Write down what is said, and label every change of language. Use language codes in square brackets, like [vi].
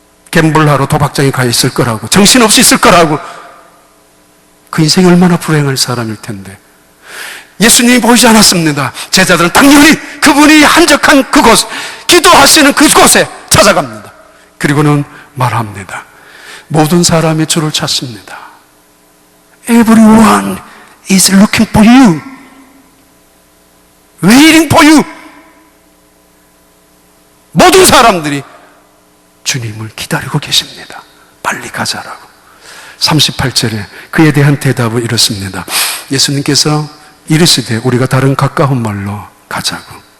[ko] 갬블하러 도박장에 가 있을 거라고, 정신없이 있을 거라고. 그 인생이 얼마나 불행할 사람일 텐데. 예수님이 보이지 않았습니다. 제자들은 당연히 그분이 한적한 그곳, 기도하시는 그곳에 찾아갑니다. 그리고는 말합니다. 모든 사람이 주를 찾습니다. [en] Everyone is looking for you. Waiting for you. [ko] 모든 사람들이 주님을 기다리고 계십니다. 빨리 가자라고. 38절에 그에 대한 대답은 이렇습니다. 예수님께서 이르시되 우리가 다른 가까운 마을로 가자고.